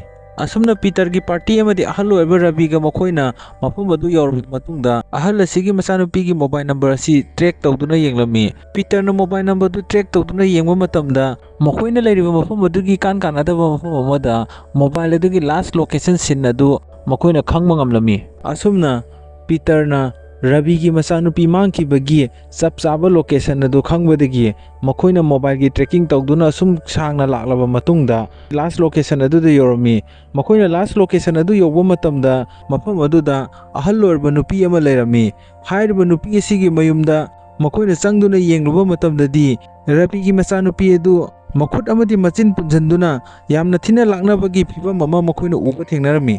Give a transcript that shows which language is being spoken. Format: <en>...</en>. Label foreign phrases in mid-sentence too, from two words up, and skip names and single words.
<mni>Asumna Peter gi party amadi ahal oiba Ravi ga makoina mafam adu yaurba matungda ahal asigi machanupi gi</mni> <en>mobile number</en> <mni>asi track tawduna yenglami. Peter na</mni> <en>mobile number</en> <mni>du track tawduna yengba matamda makoina leiriba mafam adu gi kanadaba mafam amada mobile adu gi</mni> <en>last location</en> <mni>sin adu makoina khangba ngamlami. Asumna Peter na Ravi gi machanupi mangkhibagi chap chaba location adu khangbadagi makoina mobile gi tracking tawduna sum sangna laklaba matungda</mni> <en>last location</en> <mni>adu da yorami. Makoina</mni> <en>last location</en> <mni>adu yoba matamda mafam adu da ahal lorba nupi ama leirami. Hairiba nupi asigi mayumda makoina changduna yengluba matamdadi Ravi gi machanupi adu makhut amadi machin punjanduna yamna thina laknabagi phibam ama makoina uba thengnarami.</mni>